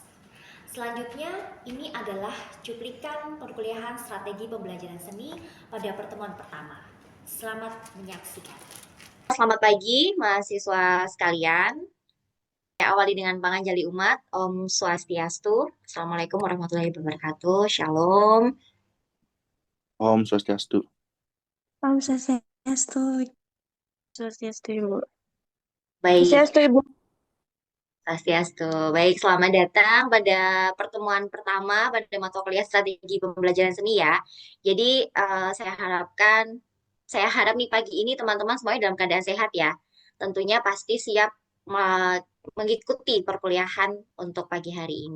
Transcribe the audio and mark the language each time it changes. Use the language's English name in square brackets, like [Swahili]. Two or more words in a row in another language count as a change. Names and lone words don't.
[Indonesian] Selanjutnya, ini adalah cuplikan perkuliahan strategi pembelajaran seni pada pertemuan pertama. Selamat menyaksikan. Selamat pagi, mahasiswa sekalian. Saya awali dengan panganjali umat, [Sanskrit] Om Swastiastu. [Arabic] Assalamualaikum warahmatullahi wabarakatuh. [Hebrew] Shalom. [Sanskrit] Om Swastiastu. Om Swastiastu. Swastiastu, Ibu. [Indonesian] Baik, [Sanskrit] Swastiastu, Ibu. Swastiastu. [Indonesian] Baik, selamat datang pada pertemuan pertama pada mata kuliah strategi pembelajaran seni ya. Jadi, saya harap nih pagi ini teman-teman semuanya dalam keadaan sehat ya. Tentunya pasti siap mengikuti perkuliahan untuk pagi hari ini.